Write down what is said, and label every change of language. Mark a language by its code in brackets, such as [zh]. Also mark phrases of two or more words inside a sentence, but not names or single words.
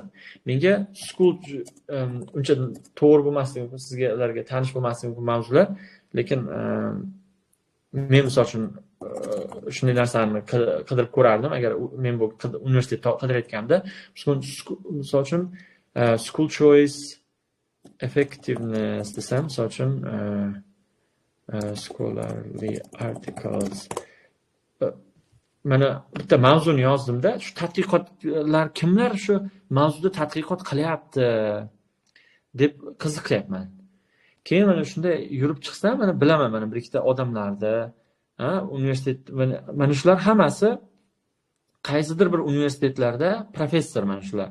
[uz] Menga school uncha to'g'ri bo'lmasligi mumkin, sizlarga tanish bo'lmasligi mumkin mavzular, lekin men misol uchun shunday narsani qidirib ko'rardim agar men bu universitetda qidirayotganimda. Misol uchun [en] school choice effectiveness [uz] desam, misol uchun [en] scholarly articles, [uz] mana bitta mavzuni yozdimda, shu tadqiqotlar kimlar shu mavzuda tadqiqot qilyapti deb qiziqyapman. Keyin mana shunda yurib chiqsam, mana bilaman, mana bir ikkita odamlarda, universitet, mana shular hammasi qaysidir bir universitetlarda professor, mana shular.